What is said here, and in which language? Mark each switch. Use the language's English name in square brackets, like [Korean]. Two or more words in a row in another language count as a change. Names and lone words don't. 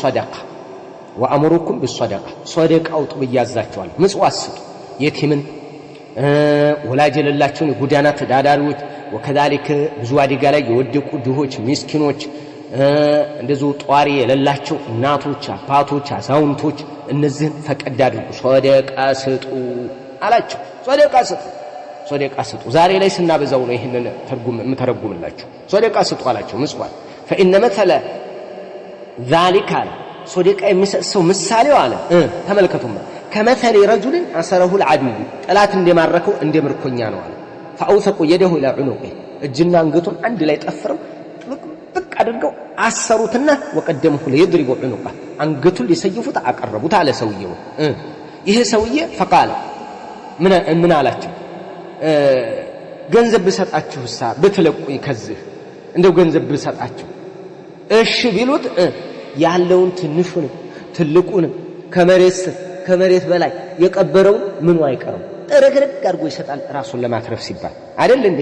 [Amharic] ቢሰደቃ ሰደቃው ጥብያዛቸዋል። ምጽዋት ስጡ፣ የቲምን ወላጅ የሌላቸውን የጎዳና ተዳዳሪዎች ወከዛሊክ ብዙ አደጋ ላይ የወደቁ ድሆች ምስኪኖች እንደዚሁ ጧሪ የሌላቸው እናቶች፣ አባቶች፣ አዛውንቶች እነዚህን ፈቀድ አድርጉ፣ ሰደቃ ስጡ አላቸው። ሰደቃ ስጡ። ዛሬ ላይ ስናበዛው ነው ይሄንን ተረጉምላችሁ። ሰደቃ ስጡ አላቸው። ምጽዋት [Arabic] فإن مثل ذلك [Amharic] ሰደቃ የሚሰጥ ሰው ምሳሌው አለ ተመልከቱማ [Arabic] كمثل رجل أسره العدو [Amharic] ጠላት እንደማረከው እንደምርኮኛ ነው አለ [Arabic] فأوثقوا يده إلى عنقه [Amharic] እጅና አንገቱን አንድ ላይ ጠፍረው ጥቅ አድርገው አሰሩትና [Arabic] وقدموه ليضربوا عنقه [Amharic] አንገቱን ሊሰይፉት አቀረቡት አለ ሰውየው። ይሄ ሰውዬ فقال ምን አላቸው? ገንዘብ ብሰጣችሁሳ ብትለቁኝ ከዚህ እንደው ገንዘብ ብሰጣችሁ እሺ ቢሉት ያለውን ትንሹን ትልቁን ከመሬት በላይ የቀበረው ምኑ አይቀርም ጥርግርግ አድርጎ ይሰጣል ራሱን ለማትረፍ ሲባል አይደል እንዴ?